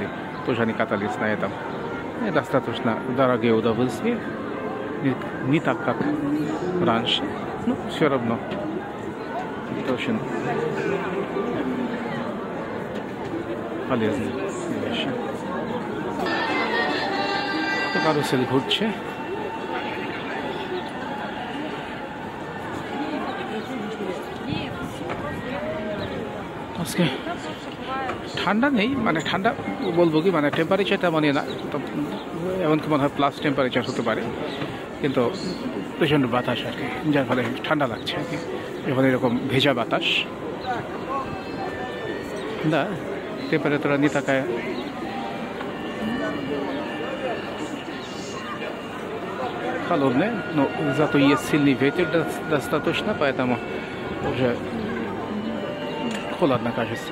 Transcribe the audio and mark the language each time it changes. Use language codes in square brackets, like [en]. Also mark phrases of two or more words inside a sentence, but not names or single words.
[ru] Тоже они катались на этом. И достаточно дорогое удовольствие. Не так, как раньше. Но все равно. Это очень полезные вещи. [bn] Карусель ঘুরছে। আজকে ঠান্ডা নেই, মানে ঠান্ডা বলবো কি, মানে টেম্পারেচারটা মানে না, এমনকি মনে হয় [en] plus temperature [bn] হতে পারে, কিন্তু প্রচণ্ড বাতাস আর কি, যার ফলে ঠান্ডা লাগছে আর কি। যখন এরকম ভেজা বাতাস, [ru] да, температура не такая. Холодная, но зато есть сильный ветер достаточно, поэтому уже холодно кажется.